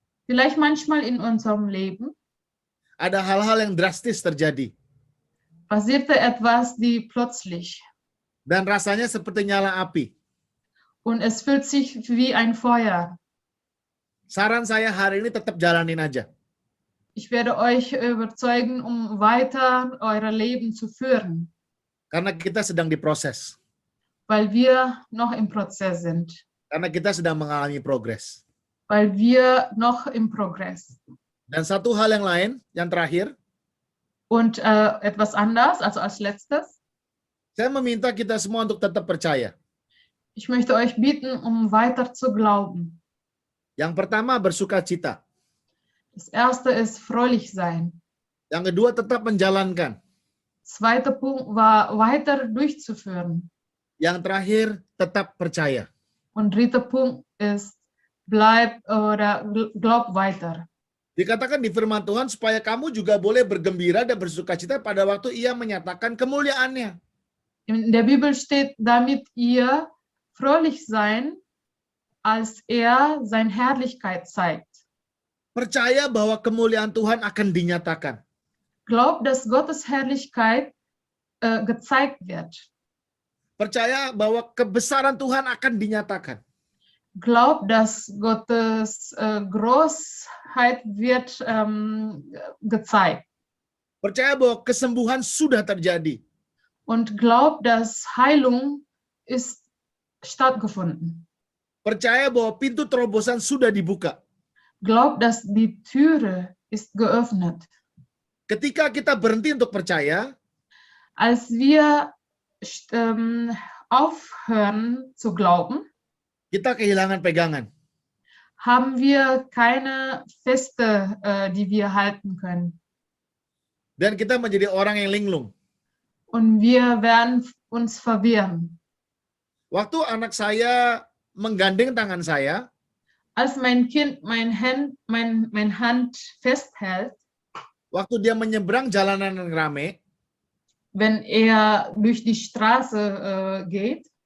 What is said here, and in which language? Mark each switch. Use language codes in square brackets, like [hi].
[de] Vielleicht manchmal in unserem Leben [id] ada hal-hal yang drastis terjadi. [de] passierte etwas, die plötzlich. [id] Dan rasanya seperti nyala api. [de] Und es fühlt sich wie ein Feuer. [id] Saran saya hari ini tetap jalanin aja. [de] Ich werde euch überzeugen, um weiter euer Leben zu führen, [id] Karena kita sedang diproses. [de] weil wir noch im Prozess sind, [id] Karena kita sedang mengalami progres. [de] weil wir noch im Progress. [id] Dan satu hal yang lain, yang terakhir, [de] Und etwas anders, also als letztes, [id] saya meminta kita semua untuk tetap percaya. [de] ich möchte euch bitten, um weiter zu glauben. [id] Yang pertama, bersukacita. [de] Das erste ist fröhlich sein. [id] Yang kedua, tetap menjalankan. [de] Zweiter Punkt war weiter durchzuführen. [id] Yang terakhir, tetap percaya. [de] Und dritter Punkt ist bleib oder glaub weiter. [id] Dikatakan di firman Tuhan supaya kamu juga boleh bergembira dan bersukacita pada waktu Ia menyatakan kemuliaannya. [de] In der Bibel steht, damit ihr fröhlich sein, als seine Herrlichkeit zeigt. [id] Percaya bahwa kemuliaan Tuhan akan dinyatakan. [de] Glaubt, dass Gottes Herrlichkeit gezeigt wird. [id] Percaya bahwa kebesaran Tuhan akan dinyatakan. [de] Glaubt, dass Gottes Großheit wird gezeigt. [id] Percaya bahwa kesembuhan sudah terjadi. [de] Und glaubt, dass Heilung ist stattgefunden. [id] Percaya bahwa pintu terobosan sudah dibuka. [de] Glaubt, dass die Türe ist geöffnet. [id] Ketika kita berhenti untuk percaya, [de] Als wir aufhören zu glauben, [id] kita kehilangan pegangan. [de] haben wir keine Feste, die wir halten können. [id] Dan kita menjadi orang yang linglung. [de] Und wir werden uns verwirren. [id] Waktu anak saya menggandeng tangan saya, [de] Als mein Kind mein Hand festhält, [id] waktu dia menyeberang jalanan yang rame, [de] wenn durch die Straße geht,